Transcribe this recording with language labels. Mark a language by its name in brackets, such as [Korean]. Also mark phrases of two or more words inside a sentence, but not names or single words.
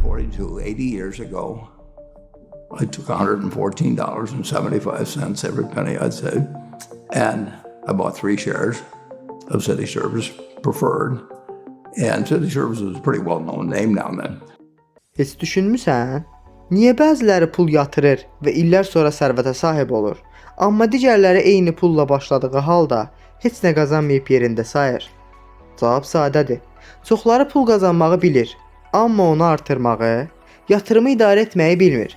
[English] to 80 years ago, I took $114.75, every penny I'd saved, and I bought 3 shares of City Service Preferred. And City Service was a pretty well-known name down then. [Azerbaijani] Heç düşünmüsən? Niyə bəziləri pul yatırır və illər sonra sərvətə sahib olur, amma digərləri eyni pulla başladığı halda heç nə qazanmayıb yerində sayır? Cavab sadədir. Çoxları pul qazanmağı bilir, amma onu artırmağı, yatırımı idarə etməyi bilmir.